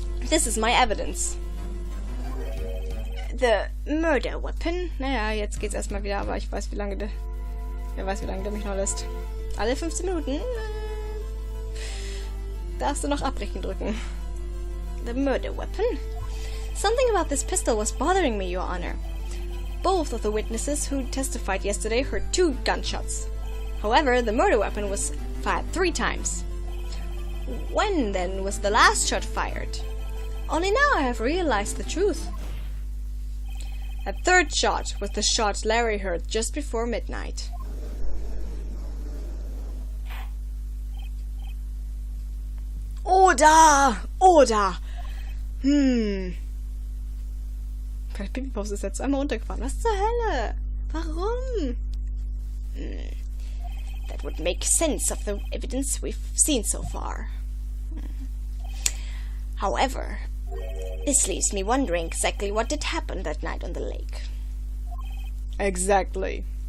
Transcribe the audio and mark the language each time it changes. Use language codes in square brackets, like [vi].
[en] This is my evidence. The murder weapon. [de] Naja, jetzt geht's erstmal wieder, aber ich weiß, wie lange der... Wer weiß, wie lange der mich noch lässt. Alle 15 Minuten. Darfst du noch abbrechen drücken. [en] The murder weapon? Something about this pistol was bothering me, Your Honor. Both of the witnesses who testified yesterday heard 2 gunshots. However, the murder weapon was fired 3 times. When, then, was the last shot fired? Only now I have realized the truth. That 3rd shot was the shot Larry heard just before midnight. [de] Oder! Vielleicht Pipi-Pause ist jetzt einmal runtergefahren. Was zur Hölle? Warum? [en] That would make sense of the evidence we've seen so far. However, this leaves me wondering exactly what did happen that night on the lake. Exactly.